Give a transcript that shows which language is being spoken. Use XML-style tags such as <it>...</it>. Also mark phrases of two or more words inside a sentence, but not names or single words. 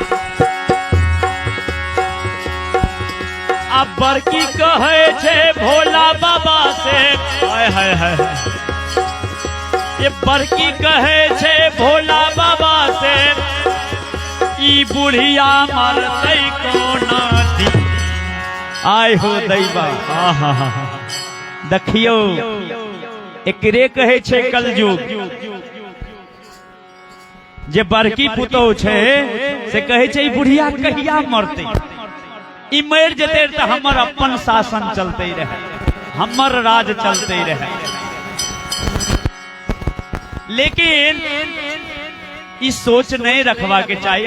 <mai>अब बड़की कहे छे भोला बाबा से हाय हाय हाय ये बड़की कहे छे भोला बाबा से ई बुढ़िया मरतै कोना दी आय हो दैवा देखियो एकरे कहे छे कलयुग जे बड़की पुतोह छे से कहे छे ई बुढ़िया कहिया मरतै ई मर जेते तो हमर अपन शासन चलते रहे हमर राज चलते रहे लेकिन ई सोच नहीं रखवा के चाहिए।</mai>